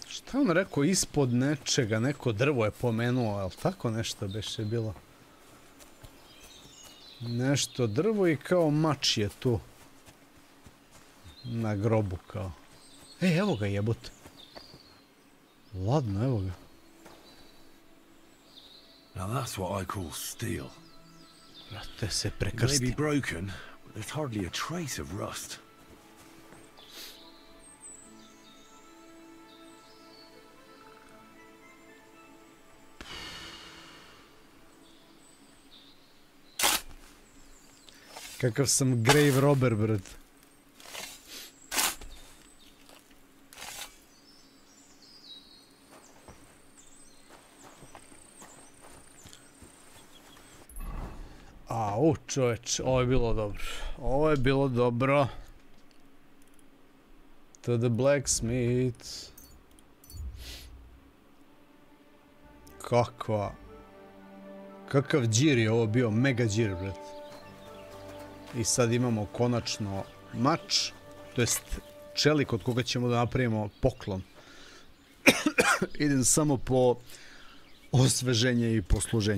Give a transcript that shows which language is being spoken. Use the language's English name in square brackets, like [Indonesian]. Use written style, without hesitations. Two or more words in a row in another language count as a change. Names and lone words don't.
[Serbian] Šta on rekao, ispod nečega, neko drvo je pomenuo, ali tako nešto beše bilo. Nešto drvo i kao mač je tu. Na grobu kao. Evo ga jebote. Ladno, evo ga. [English] Now that's what I call steel. [Serbian] Brate, se [English] It may [Serbian] prekrsti. [English] be broken, but there's hardly a trace of rust. [Serbian] Kakav sam [English] grave robber, [Serbian] brat. Au, čoveč, ovo je bilo dobro. Ovo je bilo dobro. [English] To the blacksmith. [Serbian] Kakva. Kakav džir je ovo bio, mega džir, brat. I sad imamo konačno mač, to jest čelik od koga ćemo da napravimo poklon. Idem samo po osveženje i posluženje.